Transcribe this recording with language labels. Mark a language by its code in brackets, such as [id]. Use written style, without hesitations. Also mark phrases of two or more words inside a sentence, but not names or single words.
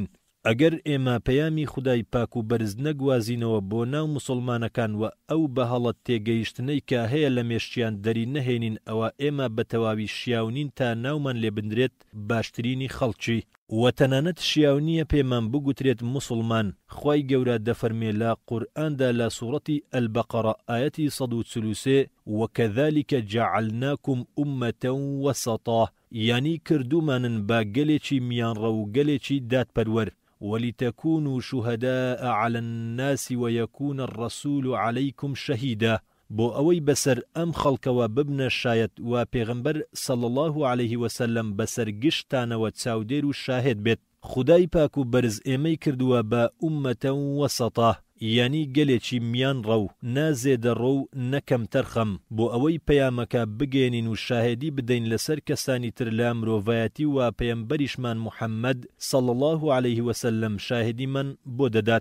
[ckb] ئەگەر ئێمە پەیامی خدای پاک و بەرز نەگوازینەوە بۆ ناو مسلمانەکان و ئەو بە هەڵەت تێگەیشتنەی کە هەیە لە مێشتیان دەری نەهێنین، ئەوە ئێمە بە تەواوی شیاونین تا ناومان لێ بندرێت باشترینی خەڵکی. و تەنانەت شیاونیە پێمان بگوترێت مسلمان. خوای گەورە دەفەرمێ لە قورئاندا لە سوورەتی ئەلبەقەرە ئاەتی 143: [ar] وكذلك جعلناكم أمة وسطا. [ckb] یعنی کردومانن بە گەلێکی میانڕە و گەلێکی دادپەروەر. [ar] ولتكونوا شهداء على الناس ويكون الرسول عليكم شهيدا. [ckb] بۆ ئەوەی بەسەر ئەم خەڵکەوە ببنە شایەت و پێغەمبەر [ar] صلی الله عليه وسلم [ckb] بەسەر گشتانەوە چاودێر و شاهد بێت. خودای پاک و بەرز ئێمەی کردووە بە ئومەتە وەسەطە، یعنی گەلێکی میان ڕەو، نازێدە ڕۆ و نەکەم تەرخەم، بۆ ئەوەی پەیامەکە بگێنین و شاهدی بدەین لەسەر کەسانی تر لە مرۆڤایەتی و پەیەمبەریشمان محەممەد [ar] صلی الله عليه وسلم [ckb] شاهدی من بۆ دەدات.